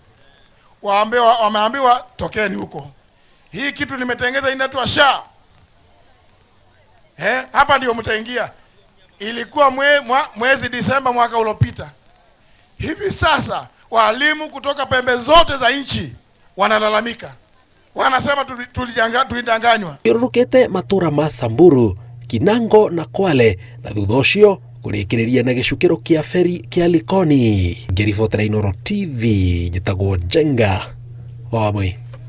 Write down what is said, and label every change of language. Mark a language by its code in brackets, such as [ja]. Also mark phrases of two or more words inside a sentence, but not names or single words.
[sw] Wameambiwa tokeni huko. Hii kitu nimetengeza inaitwa SHA. Hapa ndio mtaingia. Ilikuwa mwezi Disemba mwaka uliopita. Hivi sasa walimu kutoka pembe zote za nchi wanalalamika. Wanasema tulidanganywa. [ki] Irurukite matura ma Samburu, Kinango na Kwale na thutha ucio kurikiriria na gicukiro kia feri kia Likoni. Ngiribotera Inooro TV, njitagwo Jenga wa Wamwe.